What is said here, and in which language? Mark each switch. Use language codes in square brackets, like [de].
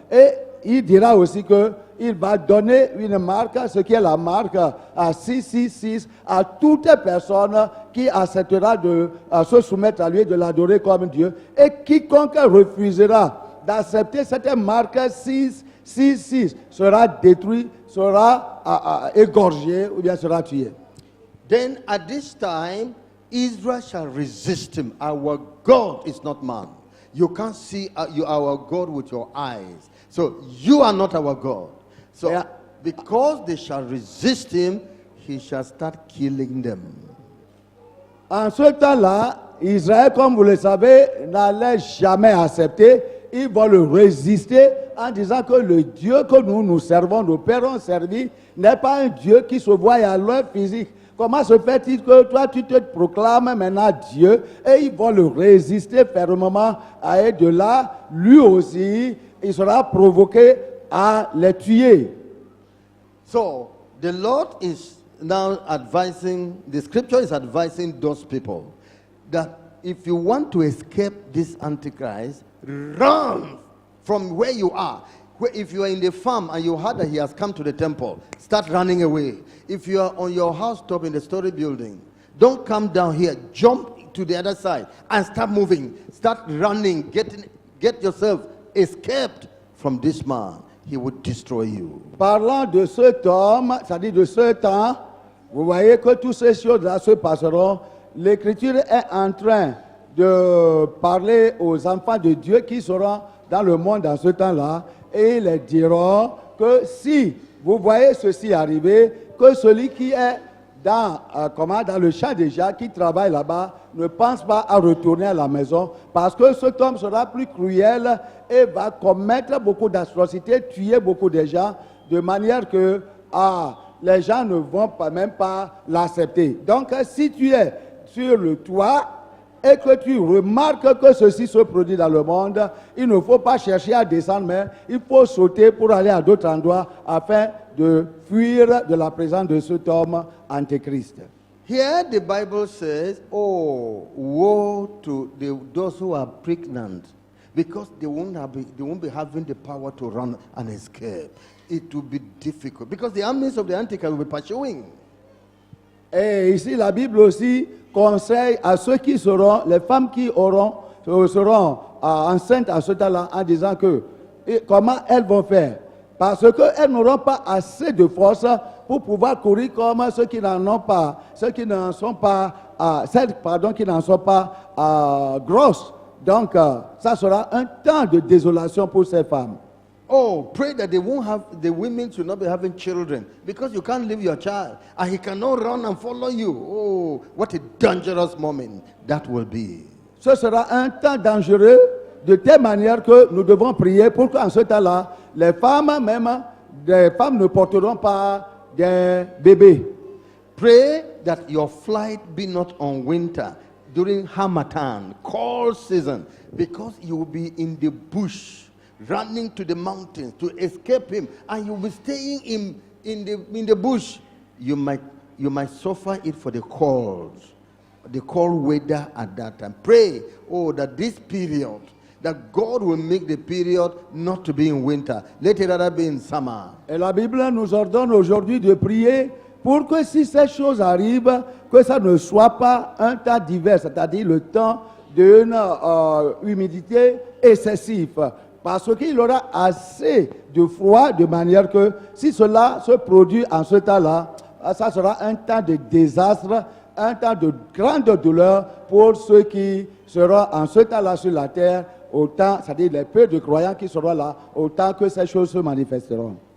[fr] Et il dira aussi qu'il va donner une marque, ce qui est la marque à 666, à toute personne qui acceptera de se soumettre à lui et de l'adorer comme Dieu. Et quiconque refusera d'accepter cette marque 666 sera détruit, sera égorgé ou bien sera tué. [en] Then at this time, Israel shall resist him. Our God is not man. You can't see our God with your eyes. So you are not our God. So because they shall resist him, he shall start killing them. [fr] En ce temps-là, Israël, comme vous le savez, n'allait jamais accepter. Ils vont le résister en disant que le Dieu que nous servons, nos pères ont servi, n'est pas un Dieu qui se voit à l'œil physique, comment se fait-il que toi tu te proclames maintenant Dieu et ils vont le résister fermement et de là, lui aussi, il sera provoqué à les tuer. [en] So the Lord is now advising, the scripture is advising those people that if you want to escape this Antichrist, run from where you are. If you are in the farm and you heard that he has come to the temple, start running away. If you are on your housetop in the story building, don't come down here. Jump to the other side and start moving. Start running. Get yourself escaped from this man. He would destroy you. [fr] Parlant de cet homme, c'est-à-dire de ce temps, vous voyez que toutes ces choses-là se passeront. L'Écriture est en train de parler aux enfants de Dieu qui seront dans le monde dans ce temps-là. Et ils leur diront que si vous voyez ceci arriver, que celui qui est dans le champ déjà, qui travaille là-bas, ne pense pas à retourner à la maison, parce que cet homme sera plus cruel et va commettre beaucoup d'atrocités, tuer beaucoup de gens, de manière que les gens ne vont même pas l'accepter. Donc si tu es sur le toit, et que tu remarques que ceci se produit dans le monde, il ne faut pas chercher à descendre, mais il faut sauter pour aller à d'autres endroits afin de fuir de la présence de cet homme antéchrist. [en] Here the Bible says, oh, woe to those who are pregnant, because they won't be having the power to run and escape. It will be difficult, because the armies of the Antichrist will be pursuing. [fr] Et ici, la Bible aussi conseille à ceux qui seront, les femmes qui seront enceintes à ce temps-là, en disant que comment elles vont faire. Parce qu'elles n'auront pas assez de force pour pouvoir courir comme ceux qui n'en ont pas, ceux qui n'en sont pas, celles qui n'en sont pas grosses. Donc, ça sera un temps de désolation pour ces femmes. [en] Oh, pray that the women should not be having children, because you can't leave your child and he cannot run and follow you. Oh, what a dangerous moment that will be. [fr] Ce sera un temps dangereux de telle manière que nous devons prier pour qu'en ce temps-là, les femmes ne porteront pas des bébés. [en] Pray that your flight be not on winter during Harmattan, cold season, because you will be in the bush, running to the mountains to escape him, and you will be staying in the bush. You might suffer it for the cold weather at that time. Pray, that this period, that God will make the period not to be in winter. Let it rather be in summer. [fr] Et la Bible nous ordonne aujourd'hui de prier pour que si ces choses arrivent, que ça ne soit pas un temps d'hiver, c'est-à-dire le temps d'une humidité excessive. Parce qu'il aura assez de froid de manière que si cela se produit en ce temps-là, ça sera un temps de désastre, un temps de grande douleur pour ceux qui seront en ce temps-là sur la terre, autant, c'est-à-dire les peu de croyants qui seront là, autant que ces choses se manifesteront.